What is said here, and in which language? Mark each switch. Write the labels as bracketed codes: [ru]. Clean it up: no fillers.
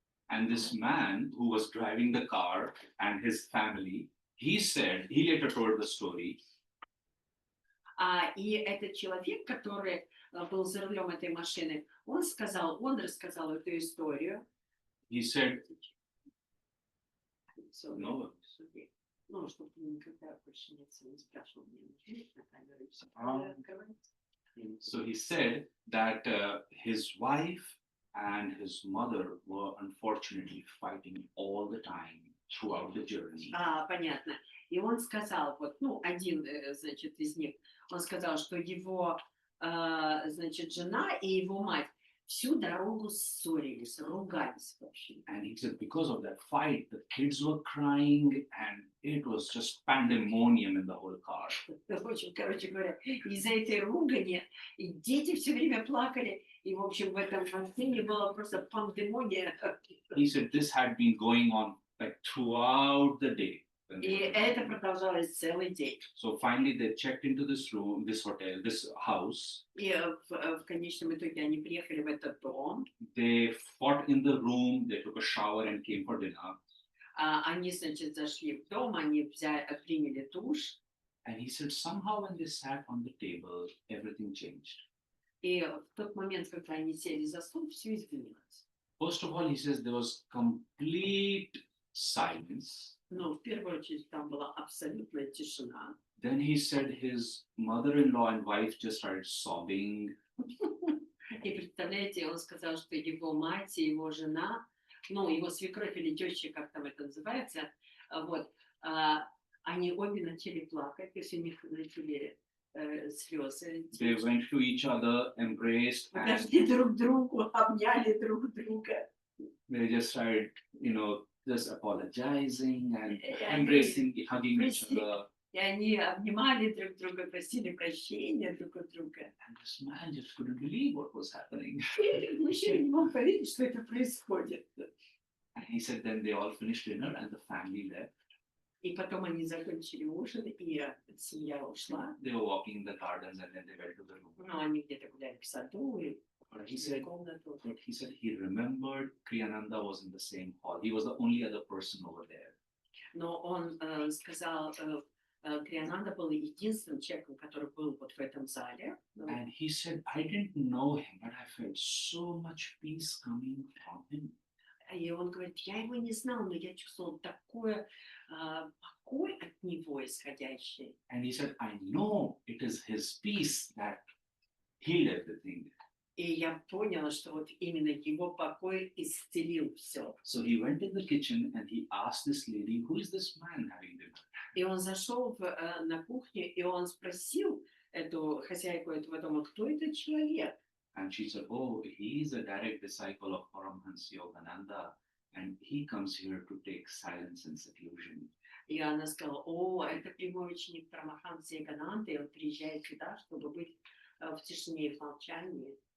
[en] and this man who was driving the car and his family, he later told the story. [ru] И этот человек, который был за рулем этой машины, он рассказал эту историю. [en] He said, No. [ru] Ну, чтобы никогда больше не спрашивал меня на камеру. [en] So he said that his wife and his mother were unfortunately fighting all the time throughout the journey. [ru] Понятно. И он сказал, вот, ну, один, значит, из них, он сказал, что его, значит, жена и его мать всю дорогу ссорились, ругались вообще. [en] And he said because of that fight, the kids were crying and it was just pandemonium in the whole car. [ru] В общем, короче говоря, из-за этой ругани и дети все время плакали, и, в общем, в этом машине была просто пандемония. [en] He said this had been going on like throughout the day. [ru] И это продолжалось целый день. [en] So finally they checked into this room, this hotel, this house. [ru] И в конечном итоге они приехали в этот дом. [en] They fought in the room, they took a shower and came for dinner. [ru] Они, значит, зашли в дом, они приняли душ. [en] And he said somehow when they sat on the table, everything changed. [ru] И в тот момент, когда они сели за стол, все изменилось. [en] First of all, he says there was complete silence. [ru] Но в первую очередь там была абсолютная тишина. [en] Then he said his mother-in-law and wife just started sobbing. [ru] И представляете, он сказал, что его мать и его жена, ну, его свекровь или теща, как там это называется, вот, они обе начали плакать, то есть у них начали слезы. [en] They went to each other, embraced, and [ru] Подошли друг к другу, обняли друг друга. [en] they just started, just apologizing and And embracing, hugging each Christy- other. [ru] И они обнимали друг друга, просили прощения друг от друга. [en] And this man just couldn't believe what was happening. [ru] И мужчина не мог поверить, что это происходит. [en] And he said then they all finished dinner and the family left. [ru] И потом они закончили ужин, и семья ушла. [en] They were walking in the gardens and then they went to the room. [ru] Ну, они где-то гуляли в саду и [en] But he [ru] пошли в [en] said, [ru] комнату. [en] but he said he remembered Kriyananda was in the same hall. He was the only other person over there. [ru] Но он сказал, Криананда был единственным человеком, который был вот в этом зале. [en] And he said, I didn't know him, but I felt so much peace coming from him. [ru] И он говорит, я его не знал, но я чувствовал такой покой от него исходящий. [en] And he said, I know it is his peace that healed everything. [ru] И я поняла, что вот именно его покой исцелил все. [en] So he went in the kitchen and he asked this lady, who is this man having dinner? [ru] И он зашел на кухню, и он спросил эту хозяйку этого дома, кто этот человек? [en] And she said, oh, he is a direct disciple of Paramhansa Yogananda. and he comes here to take silence and seclusion. [ru] И она сказала, о, это прямой ученик Парамахамсы Йогананды, и он приезжает сюда, чтобы быть в тишине и в молчании.